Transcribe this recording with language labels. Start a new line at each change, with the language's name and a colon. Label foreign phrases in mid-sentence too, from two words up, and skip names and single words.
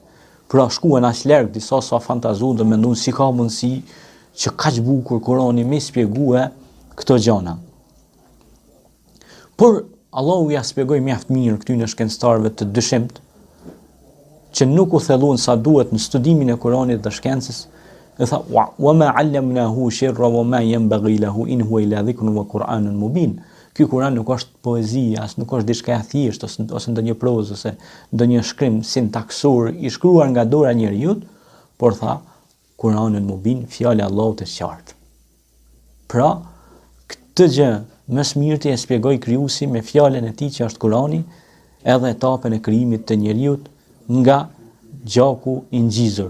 Albanian: Pra shkuan aq larg disa sa fantazuan dhe menduan si ka mundësi që kaq bukur Kurani më shpjegue këto gjëra. Por Allahu ja shpjegoi mjaft mirë këtyre shkencëtarëve të dyshimt që nuk u thelluan sa duhet në studimin e Kuranit dhe shkencës, dhe tha
Arabic: وما علمناه الشعر وما ينبغي له إن هو إلا ذكر وقرآن مبين.
Albanian: Ky Kur'an nuk është poezi, as nuk është diçka e thjeshtë ose ndonjë prozë ose ndonjë shkrim sintaksor i shkruar nga dora e njeriu, por tha
Arabic: قرآن مبين,
Albanian: fjala e Allahut e qartë. Pra, këtë gjë më së miri e shpjegoi krijuesi me fjalën e tij që është Kurani, edhe etapën e krijimit të njeriu nga gjaku i ngjizur.